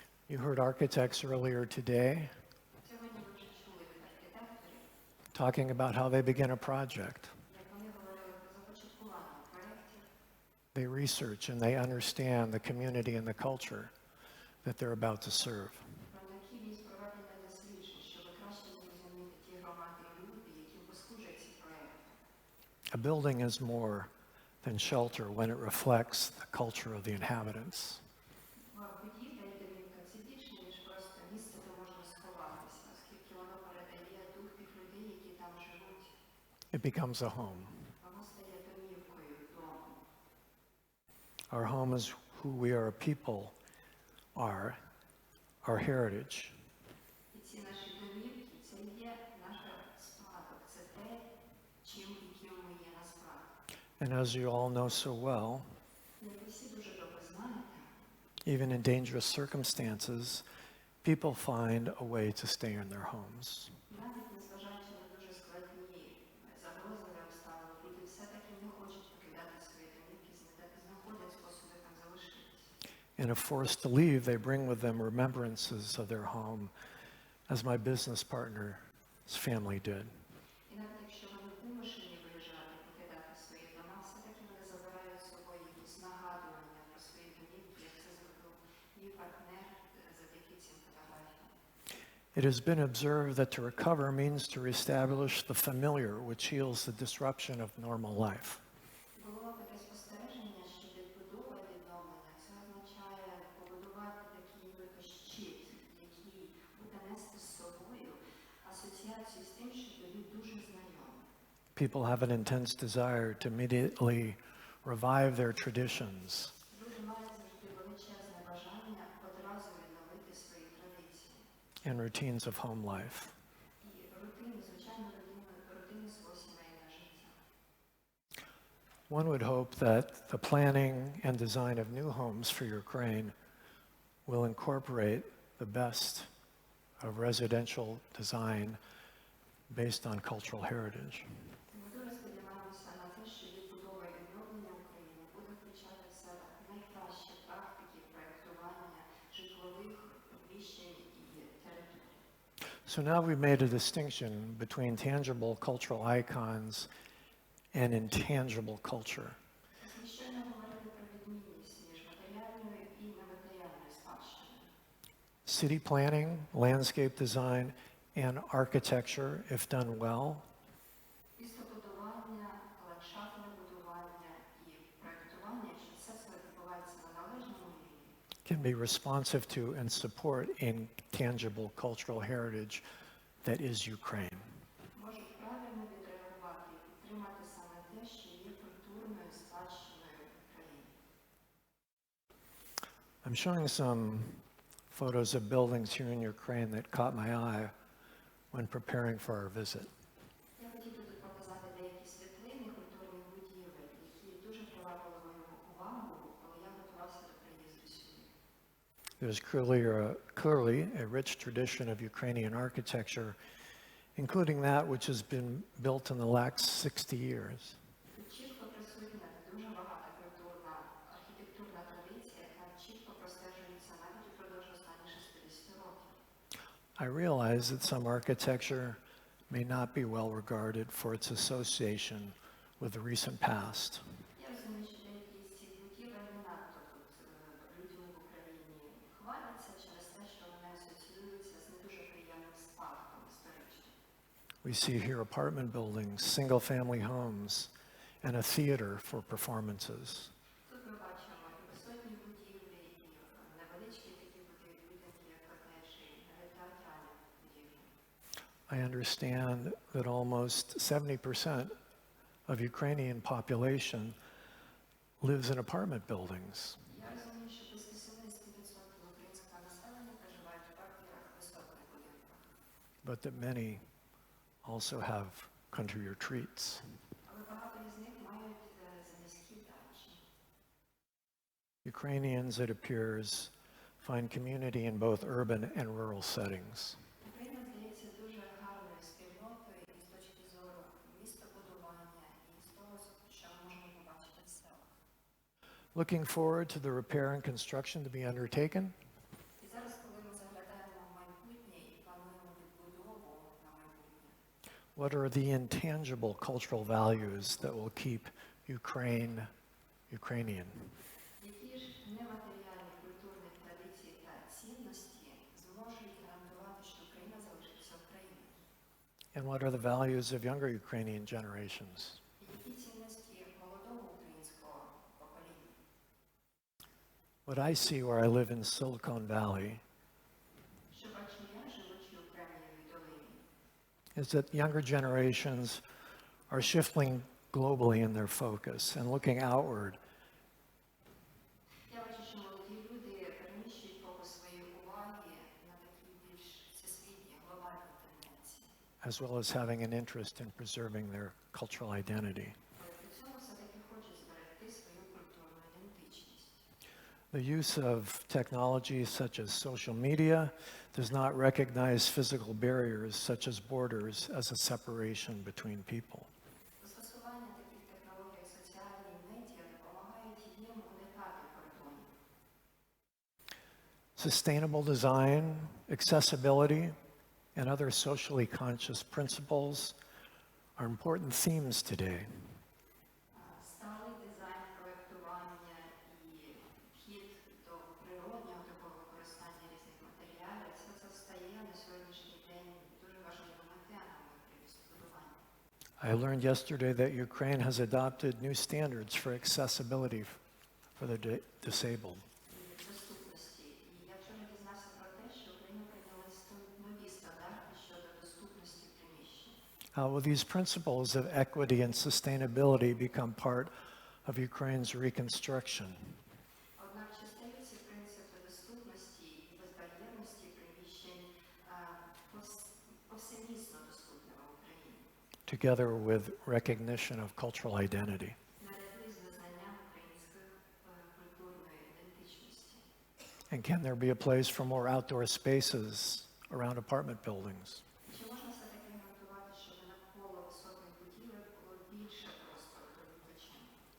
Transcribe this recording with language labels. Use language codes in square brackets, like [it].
[en] You heard architects earlier today [uk] Сьогодні ви вже чули від архітекторів, [en] talking about how they begin a project. [uk] як вони говорили про започаткування проєктів. [en] They research and they understand the community and the culture that they're about to serve. [uk] Про необхідність проведення досліджень, щоб краще зрозуміти ті громади і люди, яким послужать ці проєкти. [en] A building is more than shelter when it reflects the culture of the inhabitants. [uk] Будівля і домівка – це більше, ніж просто місце, де можна сховатися, оскільки воно передає дух тих людей, які там живуть. [en] It becomes a home. [uk] Воно стає домівкою, домом. [en] Our home is who we are a people are, our heritage. [uk] І ці наші домівки – це є наш спадок, це те, чим і ким ми є насправді. [en] And as you all know so well, [uk] Як ви всі дуже добре знаєте, [en] even in dangerous circumstances, people find a way to stay in their homes. [uk] навіть незважаючи на дуже складні загрозливі обставини, люди все-таки не хочуть покидати свої домівки, знаходять способи там залишитись. [en] And if forced to leave, they bring with them remembrances of their home, as my business partner's family did. [uk] І навіть якщо вони вимушені виїжджати, покидати свої дома, все-таки вони забирають з собою якісь нагадування про свої домівки, як це зробив мій партнер завдяки цим фотографіям. [en] It has been observed that to recover means to reestablish the familiar, which heals the disruption of normal life. [uk] Було таке спостереження, що відбудова відновлення – це означає побудувати такий ніби щит, який буде нести з собою асоціацію з тим, що тобі дуже знайоме. [en] People have an intense desire to immediately revive their traditions, [uk] Люди мають завжди величезне бажання одразу відновити свої традиції [en] and routines of home life. [uk] і рутини, звичайно, рутини свого сімейного життя. [en] One would hope that the planning and design of new homes for Ukraine will incorporate the best of residential design based on cultural heritage. [uk] Ми дуже сподіваємося на те, що відбудова і відновлення України буде включати в себе найкращі практики проєктування житлових приміщень і територій. [en] So now we've made a distinction between tangible cultural icons and intangible culture. [uk] Ми щойно говорили про відмінність між матеріальною і нематеріальною спадщиною. [en] City planning, landscape design, and architecture, if done well, [uk] Містобудування, ландшафтне будування і проєктування, якщо все це відбувається на належному рівні, [en] can be responsive to and support intangible cultural heritage that is Ukraine. [uk] можуть правильно відреагувати і підтримати саме те, що є культурною спадщиною України. [en] I'm showing some photos of buildings here in Ukraine that caught my eye when preparing for our visit. [uk] Я хотів тут показати деякі світлини культурних будівель, які дуже привабили мою увагу, коли я готувався до приїзду сюди. [en] There's clearly a rich tradition of Ukrainian architecture, including that which has been built in the last 60 years. [uk] Тут чітко присутня дуже багата культурна архітектурна традиція, яка чітко простежується навіть упродовж останніх 60 років. [en] I realize that some architecture may not be well regarded for its association with the recent past. [uk] Я розумію, що деякі з цих будівель не надто тут людьми в Україні хваляться через те, що вони асоціюються з не дуже приємним спадком історичним. [en] We see here apartment buildings, single-family homes, and a theater for performances. [uk] Тут ми бачимо і висотні будівлі, і невеличкі такі будинки, як котеджі, і навіть театральні будівлі. [en] I understand that almost 70% of Ukrainian population lives in apartment buildings. [uk] Я розумію, що близько 70% українського населення проживають у квартирах висотних будинках. [en] But that many also have country retreats. [uk] Але багато із них мають заміські дачі. [en] Ukrainians, it appears, find community in both urban and rural settings. [uk] Україна здається дуже гарною спільнотою і з точки зору містобудування, і з того, що ми можемо побачити в селах. [en] Looking forward to the repair and construction to be undertaken, [uk] І зараз, коли ми заглядаємо в майбутнє і плануємо відбудову на майбутнє, [en] what are the intangible cultural values that will keep Ukraine Ukrainian? [uk] які ж нематеріальні культурні традиції та цінності зможуть гарантувати, що Україна залишиться Україною? [en] And what are the values of younger Ukrainian generations? [uk] І які цінності молодого українського покоління? [en] What I see where I live in Silicon Valley [uk] Що бачу я, живучи у Кремнієвій долині, [en] is that younger generations are shifting globally in their focus and looking outward [uk] я бачу, що молоді люди переміщують фокус своєї уваги на такі більш всесвітні, глобальні тенденції. [en] as well as having an interest in preserving their cultural identity. [uk] Але при цьому все-таки хочуть зберегти свою культурну ідентичність. [en] The use of technology such as social media does not recognize physical barriers such as borders as a separation between people. [uk] Застосування таких технологій, як соціальні медіа, допомагають їм уникати кордонів. [en] Sustainable design, accessibility, and other socially conscious principles are important themes today. [uk] Сталий дизайн проєктування і підхід до природнього такого використання різних матеріалів, все це стає на сьогоднішній день дуже важливими темами при містобудуванні. [en] I learned yesterday that Ukraine has adopted new standards for accessibility for the disabled. [uk] І доступності. І я вчора дізнався про те, що Україна прийняла нові стандарти щодо доступності приміщень. [en] How will these principles of equity and sustainability become part of Ukraine's reconstruction. [uk] Однак чи стаються принципи доступності і безбар'єрності приміщень повсемісно доступними в Україні, [en] together with recognition of cultural identity. [uk] наряду із визнанням української культурної ідентичності? [en] And can there be a place for more outdoor spaces around apartment buildings? [uk] Чи можна все-таки гарантувати, щоб навколо висотних будівель було більше простору до відпочинку?